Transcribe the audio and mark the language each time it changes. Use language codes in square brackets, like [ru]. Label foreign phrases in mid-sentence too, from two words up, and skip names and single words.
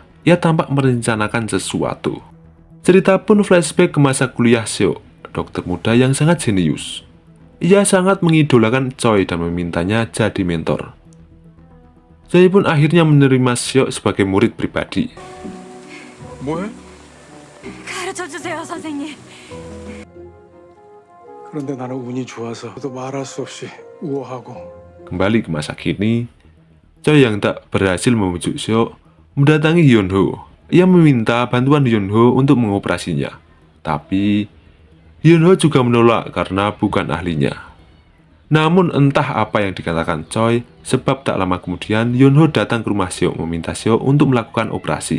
[id] Ia tampak merencanakan sesuatu. Cerita pun flashback ke masa kuliah Seok, dokter muda yang sangat jenius. Ia sangat mengidolakan Choi dan memintanya jadi mentor. Choi pun akhirnya menerima Seok sebagai murid pribadi. [ko] 뭐해? 가르쳐 주세요, 선생님. 그런데 나는 운이 좋아서 또 말할 수 없이 우아하고 [id] Kembali ke masa kini, Choi yang tak berhasil membujuk Seok mendatangi Hyunho. Ia meminta bantuan Hyunho untuk mengoperasinya. Tapi Hyunho juga menolak karena bukan ahlinya. Namun entah apa yang dikatakan Choi, sebab tak lama kemudian Hyunho datang ke rumah Seok meminta Seok untuk melakukan operasi.